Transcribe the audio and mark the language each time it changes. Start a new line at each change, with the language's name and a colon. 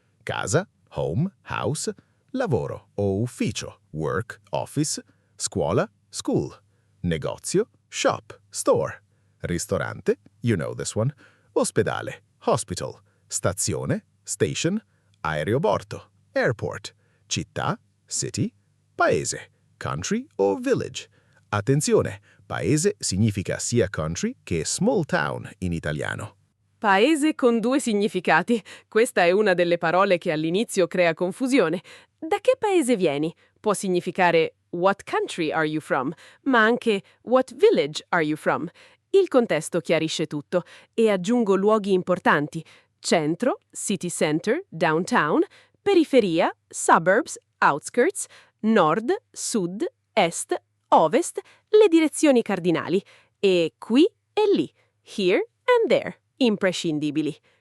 English: Casa, home, house, lavoro o ufficio, work, office, scuola, school, negozio, shop, store, ristorante, you know this one, ospedale, hospital, stazione, station, aeroporto, airport, città, city, paese, country o village.
Italian: Attenzione, paese significa sia country che
English: small town
Italian: in italiano. Paese con due significati. Questa è una delle parole che all'inizio crea confusione. Da che paese vieni? Può significare
English: what country are you from,
Italian: ma anche
English: what village are you from.
Italian: Il contesto chiarisce tutto e aggiungo luoghi importanti. Centro,
English: city center, downtown,
Italian: periferia,
English: suburbs, outskirts,
Italian: nord, sud, est, ovest, le direzioni cardinali. E qui e lì,
English: here and there,
Italian: imprescindibili.